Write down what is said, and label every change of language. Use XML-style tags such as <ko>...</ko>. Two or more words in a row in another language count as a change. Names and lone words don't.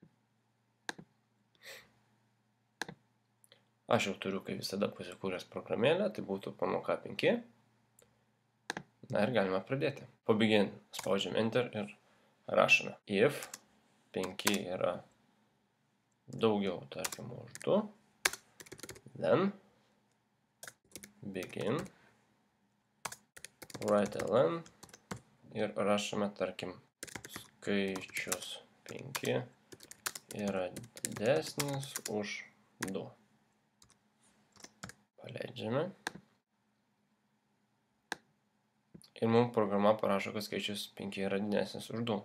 <lt>Aš jau turiu, kaip visada, pasikūręs programėlę, tai būtų pamoka 5. Na ir galime pradėti. Pabaigiant, spaudžiam Enter ir rašome. If 5 yra daugiau, tarkim, už 2,</lt> <en>then begin write-ln</en> <lt>ir rašome, tarkim, skaičius 5 yra didesnis už 2. Paleidžiame. Ir mums programa parašo, kad skaičius 5 yra didesnis už 2.</lt>